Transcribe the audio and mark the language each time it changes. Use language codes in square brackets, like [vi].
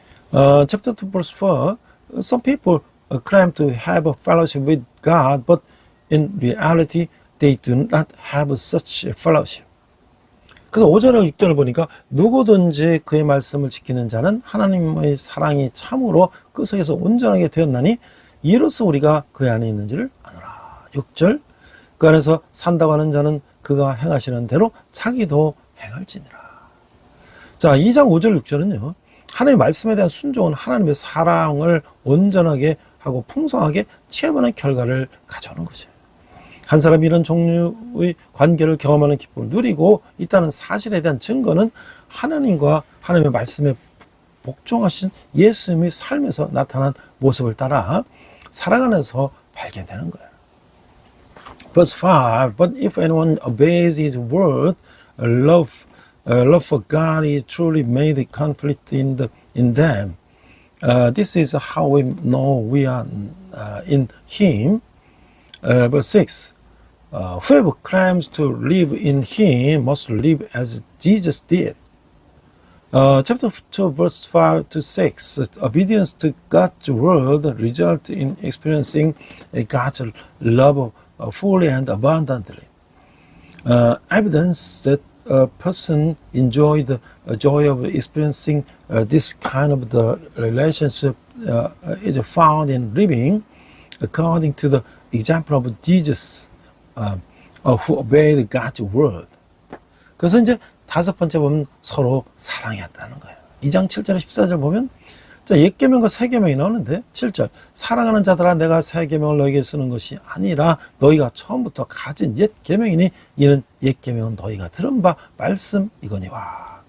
[en] Chapter 2, verse 4, some people claim to have a fellowship with God, but in reality they do not have such a fellowship. [ko] 그래서 5절과 6절을 보니까 누구든지 그의 말씀을 지키는 자는 하나님의 사랑이 참으로 그 속에서 온전하게 되었나니 이로써 우리가 그 안에 있는지를 아노라. 6절, 그 안에서 산다고 하는 자는 그가 행하시는 대로 자기도 행할지니라. 자, 2장 5절 6절은요. 하나님의 말씀에 대한 순종은 하나님의 사랑을 온전하게 하고 풍성하게 체험하는 결과를 가져오는 것이에요. 한 사람이 이런 종류의 관계를 경험하는 기쁨을 누리고 있다는 사실에 대한 증거는 하나님과 하나님의 말씀에 복종하신 예수님의 삶에서 나타난 모습을 따라 사랑 안에서 발견되는 거예요. [en] Verse 5, But if anyone obeys his word, love for God is truly made complete in them. This is how we know we are in him. Verse 6, whoever claims to live in him must live as Jesus did. Chapter 2, verse 5 to 6, obedience to God's word results in experiencing God's love fully and abundantly. Evidence that a person enjoyed the joy of experiencing this kind of the relationship is found in living according to the example of Jesus who obeyed God's word. [ko] 그래서 이제 다섯 번째 보면 서로 사랑했다는 거예요. 2장 7절 14절 보면 자, 옛 계명과 새 계명이 나오는데 7절 사랑하는 자들아 내가 새 계명을 너에게 쓰는 것이 아니라 너희가 처음부터 가진 옛 계명이니 이는 옛 계명은 너희가 들은 바 말씀이거니와.